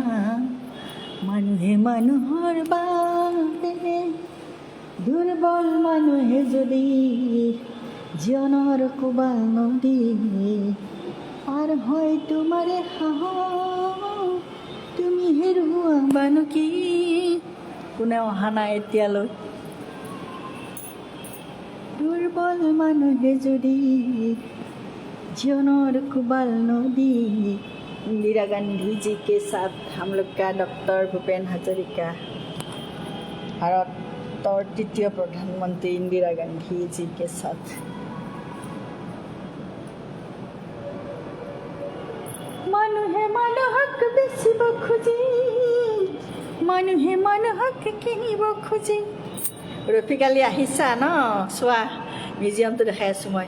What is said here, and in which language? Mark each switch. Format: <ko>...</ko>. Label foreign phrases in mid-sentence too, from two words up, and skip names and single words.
<as>মানুহে মানুহৰ বাবে দুৰ্বল মানুহে যদি জীৱনৰ কোবাল নদী পাৰ হয় তোমাৰে সাহস, তুমি হেৰুৱা বানো কি? কোনে অহা নাই এতিয়ালৈ? দুৰ্বল মানুহে যদি জীৱনৰ কোবাল নদী।</as> <hi>इंदिरा गांधी जी के साथ हम लोग का डॉक्टर भूपेन हाजरिका, भारत और तृतीय प्रधानमंत्री इंदिरा गांधी जी के साथ।</hi> <as>মানুহে মানুহক বেচিব খুজি, মানুহে মানুহক কিনিব খুজি। ৰফিকালি আহিছা ন? চোৱা মিউজিয়ামটো দেখাই আছোঁ মই।</as>